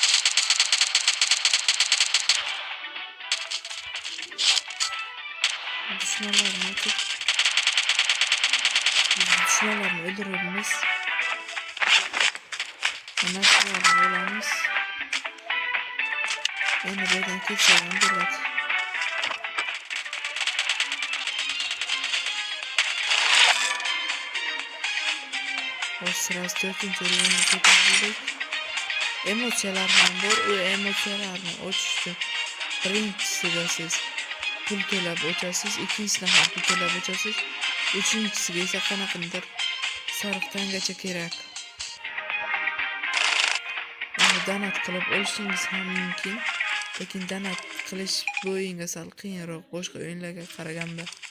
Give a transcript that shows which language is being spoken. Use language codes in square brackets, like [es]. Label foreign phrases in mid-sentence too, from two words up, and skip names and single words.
[uz] Dushmanlarni o'ldiramiz. Narsalarni olamiz. Endi bu yerdan ketsak ham bo'ladi. Sırası 4-cü oyunu ko'tardik. Emotsiyalar ham bor. U emotsiyalarni ochish uchun birinchisiga siz pul to'lab ochasiz, ikkinchisini ham pul to'lab ochasiz, uchinchisiga esa qanaqadir sariq tangacha kerak. Uni donat qilib olishingiz ham mumkin, lekin donat qilish bu o'yinga sal qiyinroq boshqa o'yinlarga qaraganda.